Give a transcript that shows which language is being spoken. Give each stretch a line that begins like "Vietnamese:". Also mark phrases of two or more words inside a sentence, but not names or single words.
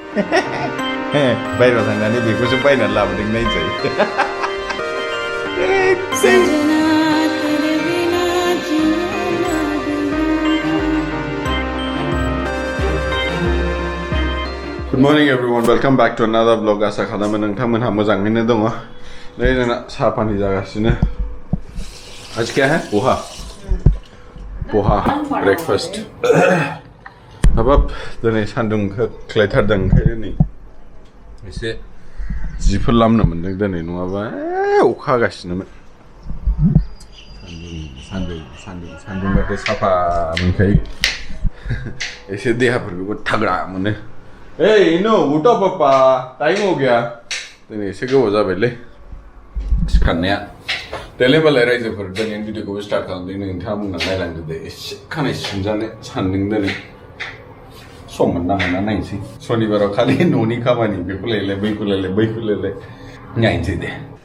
Bodo: बायहेरायाव थांनानै बेखौसो बायनानै लाबोदों नायजाय
English: Good morning everyone, welcome back to another vlog.
Bodo: आसा खालामो नोंथांमोनहा मोजाङैनो दङ। नै जोंना साहा पानि जागासिनो।
Hindi: आज क्या है? पोहा ब्रेकफास्ट।
Bodo: हाबाब दिनै सान्दुं खोख्लैथारदों ओंखायनो नै एसे जिफोर लामनो मोनदों दिनै नङाबा अखा हागासिनोमोन। सान्दुंबाथाय साफा मोनखायो। एसे देहाफोरखौबो थाग्रा मोनो।
Hindi: Hey, Inu, उठो पापा, टाइम हो गया।
Bodo: दिनै एसे गोबाव जाबायलै सिखारनाया। देलाय बालाय रायजोफोर दिनै भिडिअखौबो स्टार्ट खालामदों नोंथाङा बुंना नायलांदो दे एसे खानाय सिनजानो सानदों दिनै सम मोनना मोना नायनोसै सनिबाराव खालि न'नि खामानि बेखौ लायलाय बैखौ लायलाय नायनोसै दे